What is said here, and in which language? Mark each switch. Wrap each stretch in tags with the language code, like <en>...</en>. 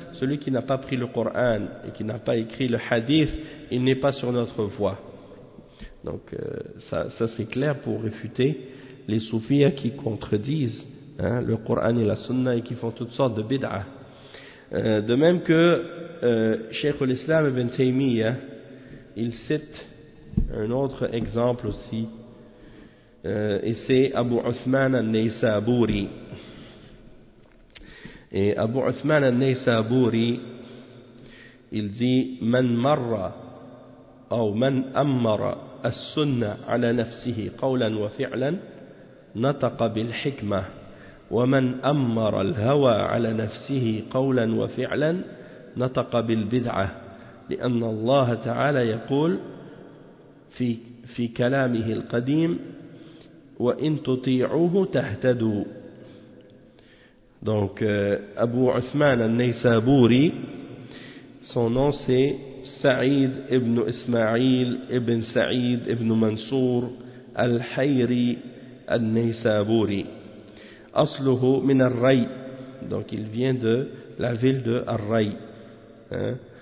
<fr>Celui qui n'a pas pris le Coran et qui n'a pas écrit le Hadith, il n'est pas sur notre voie. » Donc ça c'est clair pour réfuter les soufis qui contredisent, hein, le Coran et la Sunna et qui font toutes sortes de bid'ah. De même que Cheikh al-Islam Ibn Taymiyyah, il cite un autre exemple aussi, et c'est Abu Uthman al-Naysaburi. Et Abu Uthman al-Naysaburi, il dit</fr> <ar>« Man marra ou man ammara » السنة على نفسه قولا وفعلا نطق بالحكمة ومن أمر الهوى على نفسه قولا وفعلا نطق بالبدعة لأن الله تعالى يقول في كلامه القديم وإن تطيعوه تهتدوا.</ar> <fr>Donc أبو عثمان النيسابوري, son nom c'est Saïd ibn Ismail ibn Saïd ibn Mansour al-Hayri al-Naysaburi.</fr> <ar>Asluhu min al-Ray.</ar> <fr>Donc il vient de la ville de Ar-Ray. Hein?</fr>